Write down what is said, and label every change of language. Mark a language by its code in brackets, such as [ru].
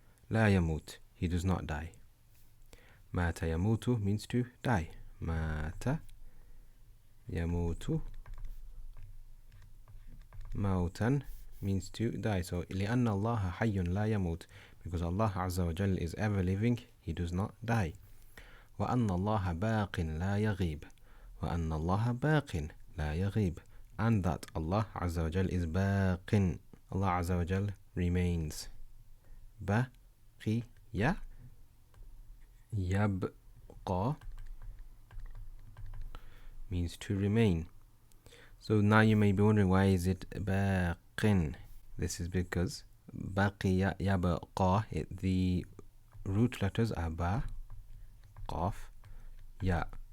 [ar] لا يموت, [en] he does not die. [ar] مات يموت [en] means to die. [ar] مات يموت موتا [en] means to die. So [ar] لأن الله حي لا يموت, [en] because Allah عز وجل is ever living, he does not die. [ar] وأن الله باق لا يغيب. وأن الله باق لا يغيب, [en] and that Allah [ar] عز وجل is باق. [en] Allah عز وجل remains. [ar] بقي يبقى [en] means to remain. So now you may be wondering, why is it baqin? This is because baqiya yabqa, the root letters are ba, qaf, ya.